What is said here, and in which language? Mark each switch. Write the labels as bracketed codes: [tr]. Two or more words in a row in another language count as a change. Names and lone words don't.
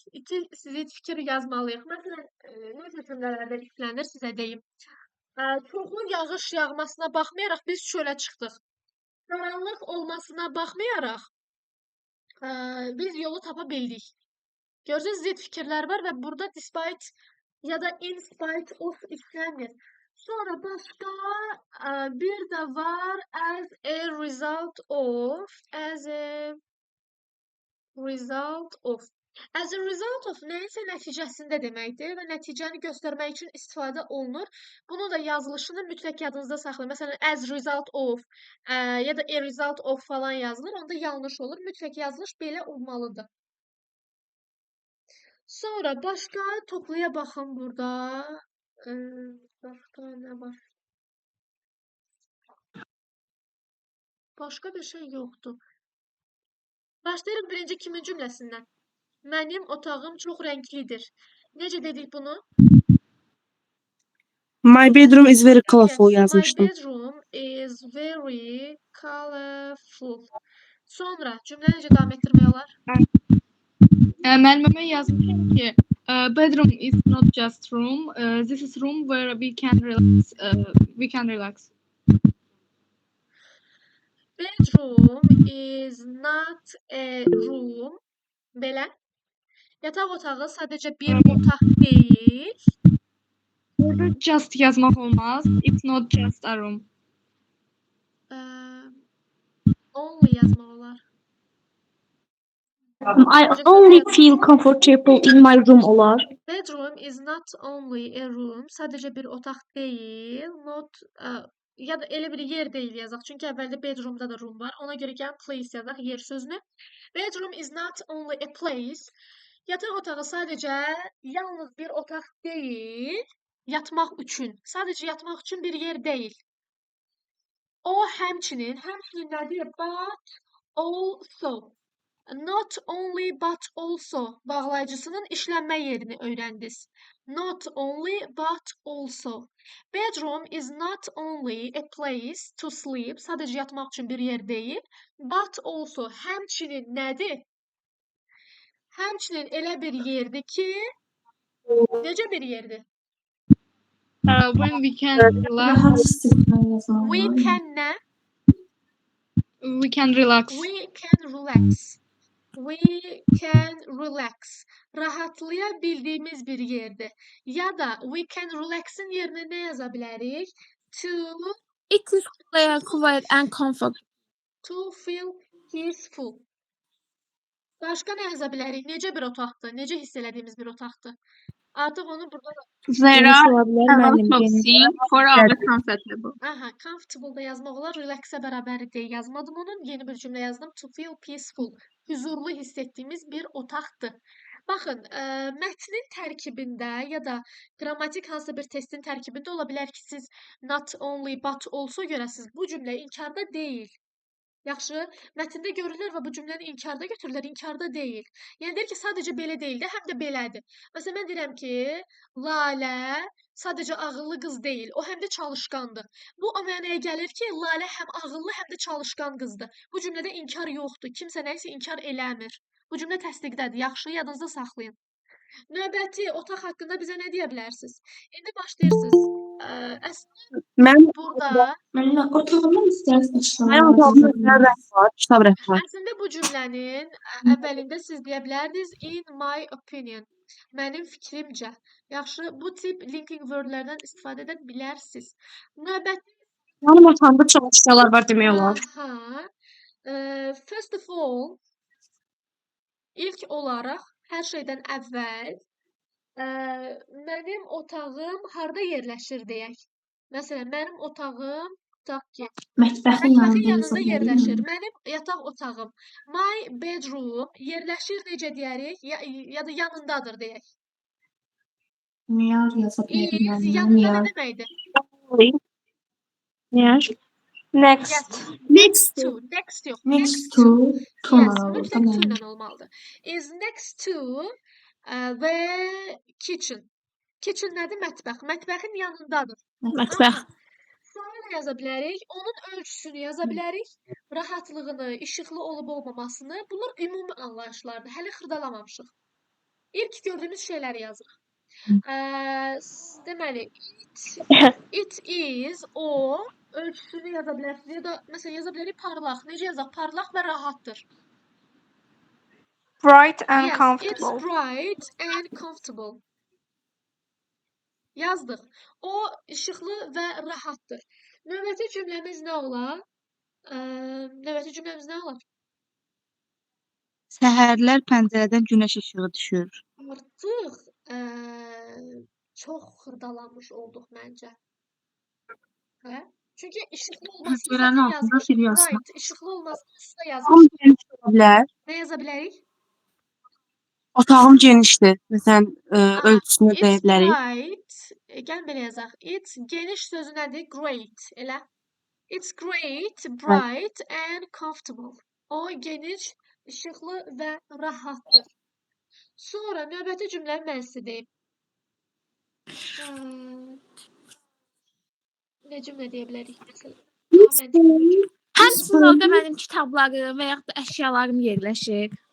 [az] İki zid fikir yazmalıyıq. Məsələn, necə cümlələrdə işlənir sizə deyim. Çoxlu yağış yağmasına baxmayaraq biz çölə çıxdıq. Qaranlıq olmasına baxmayaraq biz yolu tapa bildik. Görürsünüz, zid fikirlər var və burada despite ya da [en] in spite of [az] işlənir. Sonra başqa bir də var [en] as a result of, As a result of [az] nəyinsə nəticəsində deməkdir və nəticəni göstərmək üçün istifadə olunur. Bunu da yazılışını mütləq yadınızda saxlayın. Məsələn, [en] as result of [az] ya da [en] a result of [az] falan yazılır. Onda yanlış olur. Mütləq yazılış belə olmalıdır. Sonra başqa topluya baxın burada. Başqa nə var? Başqa bir şey yoxdur. Başlayırıq birinci kimin cümləsindən. Mənim otağım çox rənglidir. Necə dedik bunu? [en] My bedroom is very colorful Yes, [az] yazmışdım. [en] my bedroom is very colorful. [az] Sonra cümlə necə davam etdirmək olar? Müəllimə yazmışam ki, [en] bedroom is not just room. This is room where we can relax. Bedroom is not a room. [az] Belə. Yataq otağı sadəcə bir otaq deyil. Burada just yazmaq olmaz. [en] It's not just a room. [az] Only yazmaq olar. [en] I only feel comfortable in my room olar. Bedroom is not only a room. [az] Sadəcə bir otaq deyil. Not ya da elə bir yer deyil yazaq. Çünki əvvəldə bedroom'da da room var. Ona görə gəlin place yazaq yer sözünü. [en] Bedroom is not only a place. [az] Yataq otağı sadəcə yalnız bir otaq deyil, yatmaq üçün. Sadəcə yatmaq üçün bir yer deyil. O həmçinin nədir? [en] But also. Not only but also [az] bağlayıcısının işlənmə yerini öyrəndiniz. [en] Not only but also. Bedroom is not only a place to sleep. [az] Sadəcə yatmaq üçün bir yer deyil. [en] But also [az] həmçinin nədir? Həmçinin elə bir yerdir ki, necə bir yerdir? [en] When we can relax, [az] Rahat istirahət [en] We [az] yazmalı. can nə? [en] we can relax. We can relax. We can relax. [az] Rahatlaya bildiğimiz bir yerdir. Ya da [en] we can relax'ın [az] yerinə nə yaza bilərik? [en] It is quiet and comfortable. To feel peaceful. [az] Başqa nə yaza bilərik? Necə bir otaqdır? Necə hiss elədiyimiz bir otaqdır? Artıq onu burada da [en] There are [az] Ola bilər [en] a lot [az] müəllim [en] of [az] geniş. [en] things for our comfortable. [az] aha, comfortable da yazmaq olar. Relax'ə bərabər deyə yazmadım onun. Yeni bir cümlə yazdım. [en] To feel peaceful. [az] Huzurlu hiss etdiyimiz bir otaqdır. Baxın, mətnin tərkibində ya da qrammatik hansısa bir testin tərkibində ola bilər ki, siz [en] not only but also [az] görəsiniz. Bu cümlə inkarda deyil. Yaxşı, mətndə görülür və bu cümləni inkarda götürürlər, inkarda deyil. Yəni deyir ki, sadəcə belə deyil də, həm də belədir. Məsələn, mən deyirəm ki, Lalə sadəcə ağıllı qız deyil, o həm də çalışqandır. Bu o mənaya gəlir ki, Lalə həm ağıllı, həm də çalışqan qızdır. Bu cümlədə inkar yoxdur. Kimsə nəyisə inkar eləmir. Bu cümlə təsdiqdədir. Yaxşı, yadınızda saxlayın. Növbəti otaq haqqında bizə nə deyə bilərsiniz? İndi başlayırsınız. Əslində Mən burada Müəllimə, otağımın istəyirsən Mənim işləməli. otağımda özünə rəf var, kitab rəf var. Əslində bu cümlənin əvvəlində siz deyə bilərdiniz [en] in my opinion. [az] Mənim fikrimcə. Yaxşı, bu tip [en] linking wordlərdən [az] istifadə edə bilərsiniz. Növbəti Mənim otağımda çalışqanlar var demək olar. [en] aha. First of all, [az] ilk olaraq hər şeydən əvvəl mənim otağım harda yerləşir deyək. Məsələn, mənim otağım tutaq ki, Mətbəxin mətbəxin yanında yanında yaza yerləşir. bilərik. Mənim yataq otağım. [en] My bedroom [az] yerləşir necə deyərik? Ya da yanındadır deyək. Miyar yaza [en] Is [az] bilərik. yanında nə Miyar. deməkdir? [en] Next. Next. Yes. Next To. Next yox. Next to Yes, tomorrow. [az] mütləq to ilə olmalıdır. [en] Is next to və kitchen. [az] Kitchen nədir? Mətbəx. Mətbəxin yanındadır. Mətbəx. Aha. Sonra nə yaza bilərik? Onun ölçüsünü yaza bilərik. Rahatlığını, işıqlı olub olmamasını. Bunlar ümumi anlayışlardır. Hələ xırdalamamışıq. İlk gördüyümüz şeyləri yazırıq. Deməli, [en] it is [az] o ölçüsünü yaza bilərsiniz. Ya da məsələn yaza bilərik parlaq. Necə yazaq? Parlaq və rahatdır. [en] Bright and Yes, it's comfortable. bright and comfortable. [az] Yazdıq. O işıqlı və rahatdır. Növbəti cümləmiz nə olar? Növbəti cümləmiz nə olar? Səhərlər pəncərədən günəş işığı düşür. Artıq çox xırdalanmış olduq məncə. Hə? Çünki işıqlı olmasını Pəncərənin zaten altında yazmışıq. bir yazma. Bright, işıqlı olmasını da Otağım yazmışıq. geniş ola bilər. Nə yaza bilərik? Otağım genişdir. Məsələn, Aha, ölçüsünü deyə [en] it's [az] bilərik. bright. Gəlin belə yazaq. It's geniş sözü nədir? [en] Great. Elə. It's great, bright and comfortable. [az] O geniş, işıqlı və rahatdır. Sonra növbəti cümləni mən sizə deyim. Nə cümlə deyə bilərik məsələn? Daha məntiqli bir cümlə. Hansı zalda mənim kitablarım və yaxud da əşyalarım yerləşir?